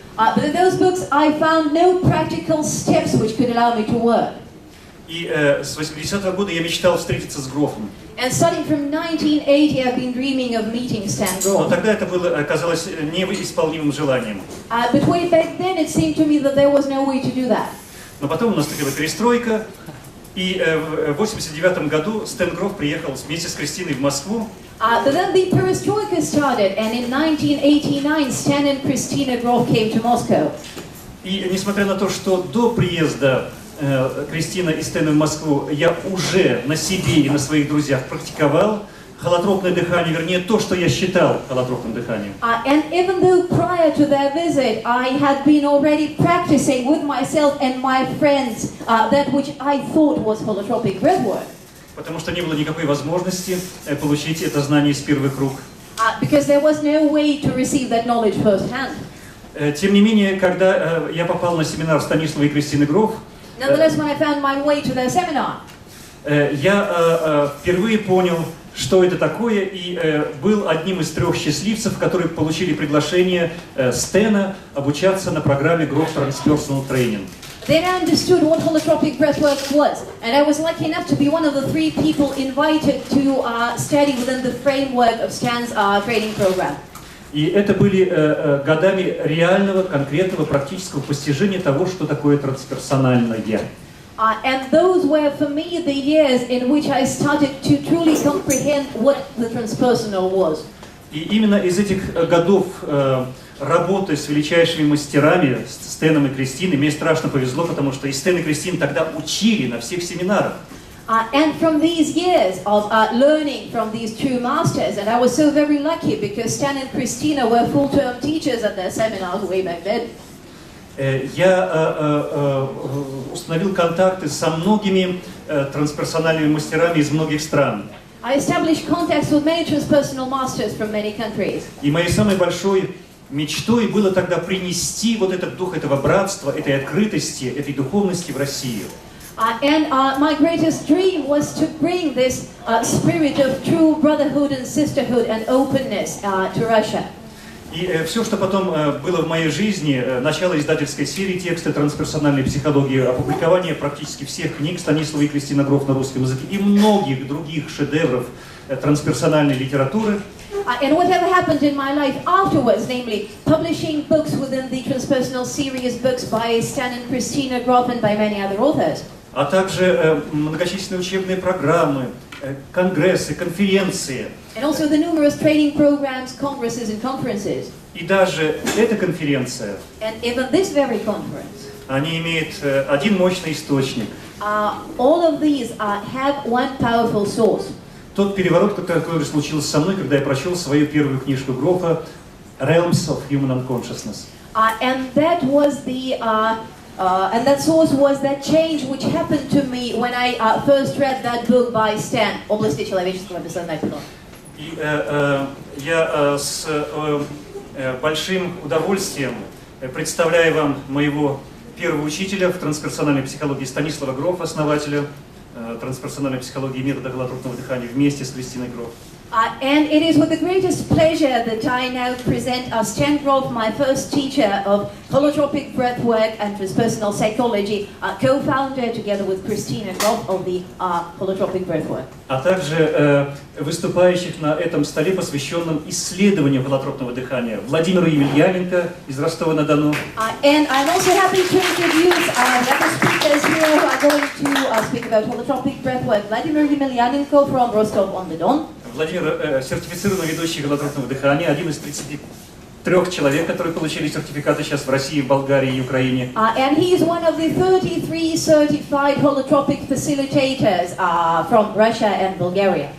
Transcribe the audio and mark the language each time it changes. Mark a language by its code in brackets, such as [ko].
[en] But in those books, I found no practical steps which could allow me to work. [ru] И с 80-го года я мечтал встретиться с Грофом. [en] And starting from 1980, I've been dreaming of meeting Stan Grof. [ru] Но тогда это было, оказалось неисполнимым желанием. [en] But way back then, it seemed to me that there was no way to do that. [ru] Но потом наступила перестройка, и в 89 году Стэн Гроф приехал вместе с Кристиной в Москву. [en] But then the perestroika started, and in 1989, Stan and Christina Grof came to Moscow. [ru] И несмотря на то, что до приезда Кристина и Стэна в Москву я уже на себе и на своих друзьях практиковал холотропное дыхание, вернее, то, что я считал холотропным дыханием. [en] And even though prior to their visit, I had been already practicing with myself and my friends that which I thought was holotropic breathwork. [ru] Потому что не было никакой возможности получить это знание из первых рук. [en] Because there was no way to receive that knowledge firsthand. [ru] Тем не менее, когда я попал на семинар Станислава и Кристины Гроф, [en] Nonetheless, when I found my way to their seminar, [ru] я впервые понял, что это такое, и был одним из 3 счастливцев, которые получили приглашение Стэна обучаться на программе Grof Transpersonal Training. [en] Then I understood what holotropic breathwork was, and I was lucky enough to be one of the 3 people invited to study within the framework of Stan's training program. [ru] И это были годами реального, конкретного, практического постижения того, что такое трансперсональное. [en] And those were for me the years in which I started to truly comprehend what the transpersonal was. [ru] И именно из этих годов работы с величайшими мастерами, с Стэном и Кристиной, мне страшно повезло, потому что и Стэн и Кристина тогда учили на всех семинарах. [en] And from these years of learning from these 2 masters, and I was so very lucky because Stan and Christina were full-term teachers at their seminars way back then. [ru] Я установил контакты со многими трансперсональными мастерами из многих стран. [en] I established contacts with many transpersonal masters from many countries. [ru] И моей самой большой мечтой было тогда принести вот этот дух этого братства, этой открытости, этой духовности в Россию. [en] And my greatest dream was to bring this spirit of true brotherhood and sisterhood and openness to Russia. [ru] И все, что потом было в моей жизни, начало издательской серии «Тексты трансперсональной психологии», опубликование практически всех книг Станислава и Кристины Гроф на русском языке и многих других шедевров трансперсональной литературы. [en] And whatever happened in my life afterwards, namely publishing books within the transpersonal series, books by Stan and Christina Grof and by many other authors. [ru] А также многочисленные учебные программы, конгрессы, конференции. [en] And also the numerous training programs, congresses and conferences. [ru] И даже эта конференция, [en] And even this very conference, [ru] они имеют один мощный источник. [en] all of these have one powerful source. [ru] Тот переворот, который случился со мной, когда я прочел свою первую книжку Грофа [en] «Realms of Human Unconsciousness». And that was and that source was that change which happened to me when I first read that book by Stan, [ru] «Области человеческого бессознательного». И я с большим удовольствием представляю вам моего первого учителя в трансперсональной психологии Станислава Грофа, основателя трансперсональной психологии и метода холотропного дыхания вместе с Кристиной Гроф. [en] And it is with the greatest pleasure that I now present Stan Grof, my first teacher of holotropic breathwork and transpersonal psychology, co-founder together with Christina Grof of the holotropic breathwork. [ru] А также выступающих на этом столе, посвященном исследованию холотропного дыхания, Владимиру Емельяненко из Ростова-на-Дону. [en] And I'm also happy to introduce the other speakers here who are going to speak about holotropic breathwork. Vladimir Yemelyanenko from Rostov-on-the-Don. [ru] Владимир сертифицированный ведущий холотропного дыхания, один из 33 человек, которые получили сертификаты сейчас в России, в Болгарии и Украине. [en] And he is one of the 33 certified holotropic facilitators from Russia and Bulgaria.